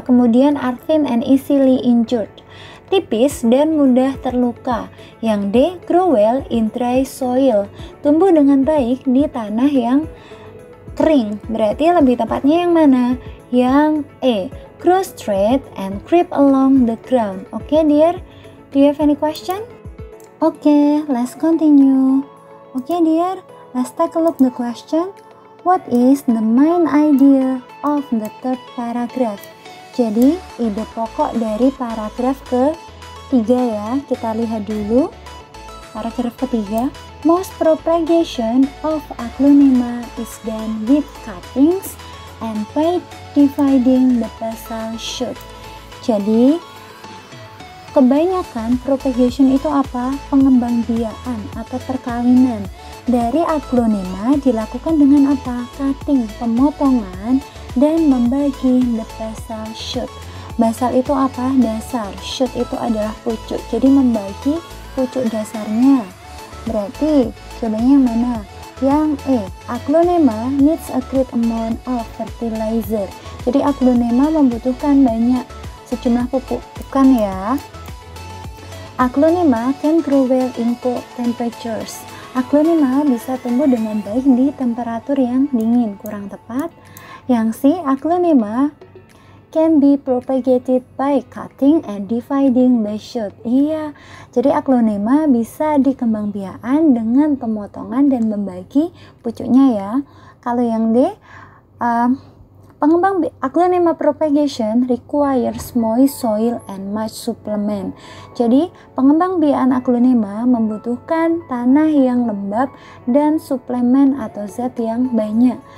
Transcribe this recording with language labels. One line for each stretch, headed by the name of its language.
Indonesian: Kemudian
English: are thin and easily injured.
Indonesian: Tipis dan mudah terluka. Yang D,
English: grow well in dry soil.
Indonesian: Tumbuh dengan baik di tanah yang kering. Berarti lebih tepatnya yang mana? Yang E,
English: grow straight and creep along the ground. Oke, dear? Do you have any question? Okay, let's continue. Okay, dear, let's take a look the question. What is the main idea of the third paragraph?
Indonesian: Jadi, ide pokok dari paragraf ketiga ya. Kita lihat dulu. Paragraf ketiga.
English: Most propagation of Aglaonema is done with cuttings and by dividing the basal shoot.
Indonesian: Jadi, kebanyakan propagation itu apa? Pengembangbiakan atau perkawinan dari Aglaonema dilakukan dengan apa? Cutting, pemotongan, dan membagi
English: the basal shoot.
Indonesian: Basal itu apa? Dasar. Shoot itu adalah pucuk. Jadi membagi pucuk dasarnya. Berarti jawabannya yang mana? Yang E.
English: Aglaonema needs a great amount of fertilizer.
Indonesian: Jadi Aglaonema membutuhkan banyak sejumlah pupuk, bukan ya?
English: Aglaonema can grow well in cold temperatures.
Indonesian: Aglaonema bisa tumbuh dengan baik di temperatur yang dingin. Kurang tepat. Yang C,
English: Aglaonema can be propagated by cutting and dividing the shoot.
Indonesian: Iya, jadi Aglaonema bisa dikembangbiakan dengan pemotongan dan membagi pucuknya ya. Kalau yang D, pengembang
English: Aglaonema propagation requires moist soil and much supplement.
Indonesian: Jadi, pengembangbiakan Aglaonema membutuhkan tanah yang lembab dan suplemen atau zat yang banyak.